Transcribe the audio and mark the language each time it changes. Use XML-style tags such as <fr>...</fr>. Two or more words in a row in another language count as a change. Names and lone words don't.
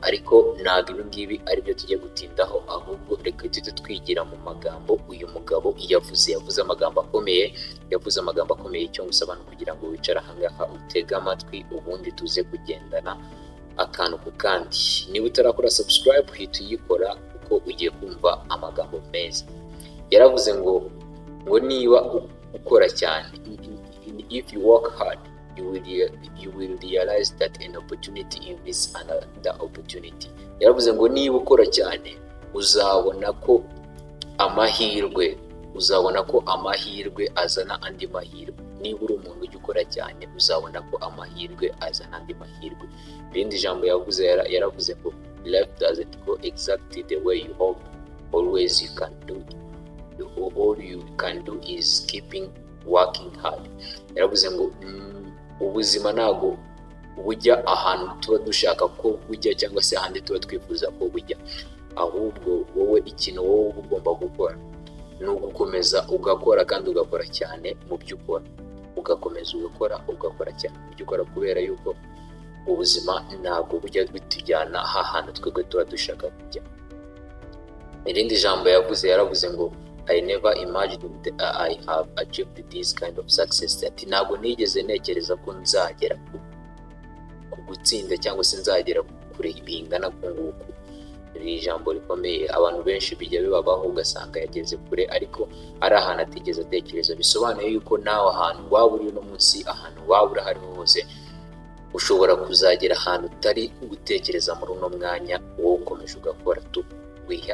<rw>Ariko ntabwo ibi ngibi ari byo tujye gutindaho, ahubwo reka tujye twigira mu magambo uyu mugabo yavuze amagambo akomeye, icyo ngusaba no kugira ngo wicare ahangaha utege amatwi, ubundi tuze kugendana akantu ku kandi. Niba utarakora subscribe hita uyikora, kuko ugiye kumva amagambo meza. Yaravuze ngo niba ukora cyane,</rw> <en>if you work hard, you will realize that an opportunity is another opportunity.</en> <rw>Yaravuze ngo niba ukora cyane uzabona ko amahirwe azana andi mahirwe. Niba uri umuntu ujya ukora cyane uzabona ko amahirwe azana andi mahirwe. Irindi jambo yaravuze ngo</rw> <en>life doesn't go exactly the way you hope, always you can do it. All you can do is keeping working hard.</en> <rw>Yaravuze ngo ubuzima ntago bujya ahantu tuba dushaka ko bujya cyangwa se ahandi tuba twifuza ko bujya, ahubwo wowe ikintu wowe ugomba gukora ni ugukomeza ugakora, kandi ugakora cyane mu byo ukora, ugakomeza ugakora cyane mu byo ukora, kubera yuko ubuzima ntabwo bujya bitujyana ahantu twebwe tuba dushaka kujya. Irindi jambo yaravuze ngo</rw> <en>I never imagined I have achieved this kind of success.</en> <rw>Ati ntabwo nigeze ntekereza ko nzagera ku gutsinda cyangwa se nzagera kure bingana kunguku. Iri jambo rikomeye, abantu benshi bijya bibabaho ugasanga yageze kure ariko ari ahantu atigeze atekereza. Bisobanuye yuko nawe ahantu waba uri no munsi, ahantu waba uri hariho hose, ushobora kuzagera ahantu utari gutekereza muri uno mwanya wowe ukomeje ugakora.</rw>